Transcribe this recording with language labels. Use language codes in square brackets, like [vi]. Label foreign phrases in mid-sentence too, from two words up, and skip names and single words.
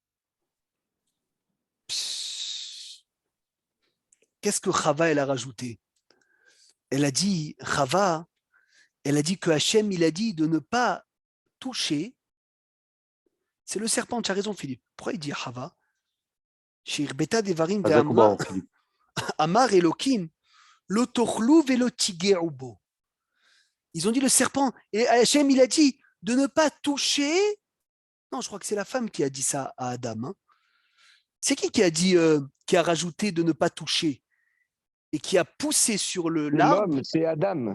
[fr] Qu'est-ce que Chava, elle a rajouté? Elle a dit, Chava, elle a dit que Hachem, il a dit de ne pas toucher. C'est le serpent, tu as raison, Philippe. Pourquoi il dit Chava? [he] שהרבתה דברים ואמרה אמר אלוקים לא תאכלו ולא תגעו בו. [fr] Ils ont dit le serpent. Et Hachem, il a dit de ne pas toucher. Non, je crois que c'est la femme qui a dit ça à Adam. Hein. C'est qui a dit, qui a rajouté de ne pas toucher et qui a poussé sur l'arbre? L'homme, c'est Adam.